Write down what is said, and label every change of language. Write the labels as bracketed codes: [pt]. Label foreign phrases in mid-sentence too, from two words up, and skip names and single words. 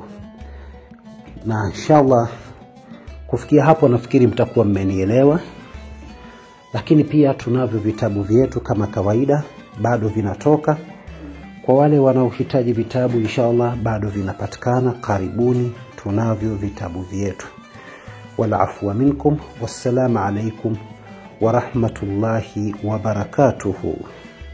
[sw] Na [ar] إن شاء الله [sw] kufikia hapo nafikiri mtakuwa mmenielewa. Lakini pia tunavyo vitabu vyetu kama kawaida, bado vinatoka. Kwa wale wanaohitaji vitabu, [ar] إن شاء الله [sw] bado vinapatikana. Karibuni, tunavyo vitabu vyetu. [ar] والعفو منكم والسلام عليكم ورحمة الله وبركاته.